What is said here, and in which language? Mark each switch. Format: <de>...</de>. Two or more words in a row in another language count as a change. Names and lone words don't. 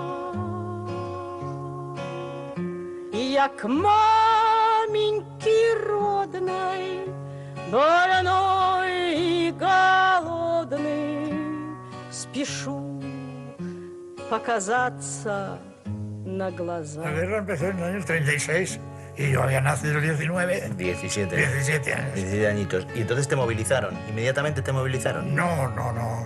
<ru>Я к маменьке родной, больной и голодный, спешу показаться на глаза.</ru> <es>La guerra empezó en el año 36 y yo había nacido el 19. 17. 17 años. 17 añitos. Y entonces te movilizaron. ¿Inmediatamente te movilizaron? No, no, no.</es>